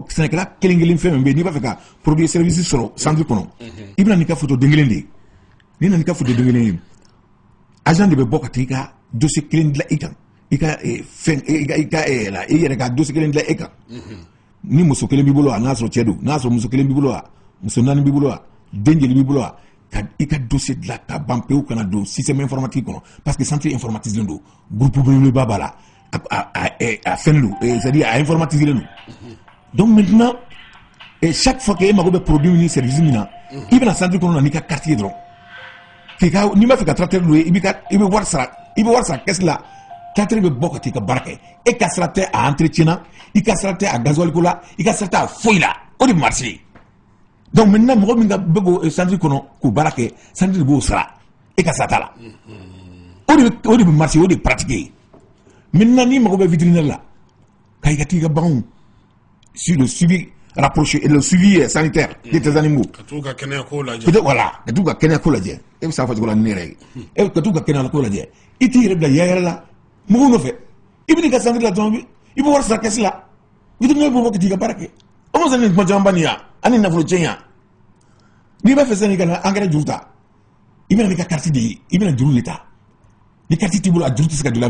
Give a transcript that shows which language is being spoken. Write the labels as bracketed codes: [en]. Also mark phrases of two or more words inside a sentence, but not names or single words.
[bm] sɛnɛkɛla kelen kelen fɛn min bɛ yen n'i b'a fɛ ka [fr] produit service [bm] sɔrɔ centre kɔnɔ i bɛna n'i ka photo den kelen de ye n'i nana n'i ka photo den kelen ye agent de bɛ bɔ ka taa i ka dossier kelen dilan i kan i ka fɛn i yɛrɛ ka dossier kelen dilan e kan ni muso kelen b'i bolo a n'a sɔrɔ cɛ don n'a sɔrɔ muso kelen b'i bolo a muso naani b'i bolo a den jeli b'i bolo a ka i ka dossier dilan ka ban pewu kana don [fr] système informatique [bm] kɔnɔ [fr] parce que centre informatisé [bm] don groupe belebeleba b'a la a fɛn don [fr] c'est-à-dire [bm] a informatisé don [fr] donc maintenant chaque fois que [bm] e mago bɛ produit ni service min na i bɛna centre kɔnɔ na n'i ka carte ye dɔrɔn n'i b'a fɛ ka [fr] tracteur louer [bm] i bɛ wari sara caisse la tracteur bɛ bɔ ka t'i ka baara kɛ e ka sara tɛ a entretien na i ka sara tɛ a gasoil ko la i ka sara tɛ a foyi la o de [fr] marché donc maintenant [bm] mɔgɔ min ka bɛ k'o centre kɔnɔ k'o baara kɛ centre de b'o sara e ka sara t'a la o de bɛ marché o de [fr] pratiqué maintenant [bm] n'i mago bɛ vétérinaire la ka i ka t'i ka baganw [fr] sur le suivi rapproché et le suivi sanitaire de tes animaux [bm] ka t'u ka kɛnɛya ko lajɛ [fr] peut-être voilà [bm] ka t'u ka kɛnɛya ko lajɛ e bɛ se k'a fɔ cogo la ni ne yɛrɛ ye ka t'u ka kɛnɛya ko lajɛ i t'i yɛrɛ bila yaayɛrɛ la mɔgɔw nɔfɛ i bɛ n'i ka centre la dɔrɔn i bɛ wari sara caisse la vétérinaire bɛ bɔ ka t'i ka baara kɛ o ma sɔn ni kuma caman ba nin yan ani nafolo cɛn yan n'i b'a fɛ sisan ka na engrais juru ta i bɛna n'i ka carte de ye i bɛna juru de ta ni carte t'i bolo a juru tɛ se ka don la